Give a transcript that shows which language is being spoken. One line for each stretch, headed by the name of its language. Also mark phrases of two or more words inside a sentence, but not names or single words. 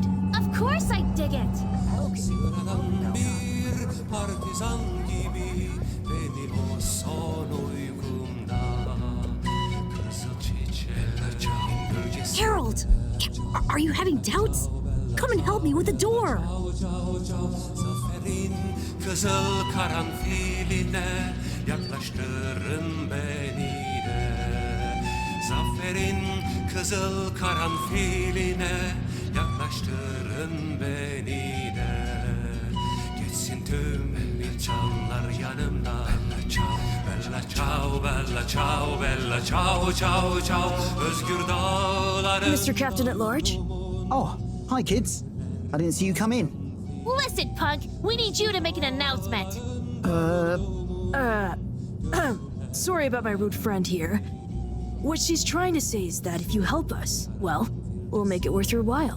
English: Of course I dig it! Harold! Are you having doubts? Come and help me with the door!
Turkish: Kızıl karanfiline yaklaştırın beni de. Zaferin kızıl karanfiline yaklaştırın beni de. Geçsin tüm çanlar yanımdan.
Italian: Bella ciao, bella ciao, bella ciao, ciao, ciao.
Turkish: Özgür dağların...
English: Mr. Captain at Large? Oh, hi kids. I didn't see you come in. Listen, Pug, we need you to make an announcement. Sorry about my rude friend here. What she's trying to say is that if you help us, well, we'll make it worth your while.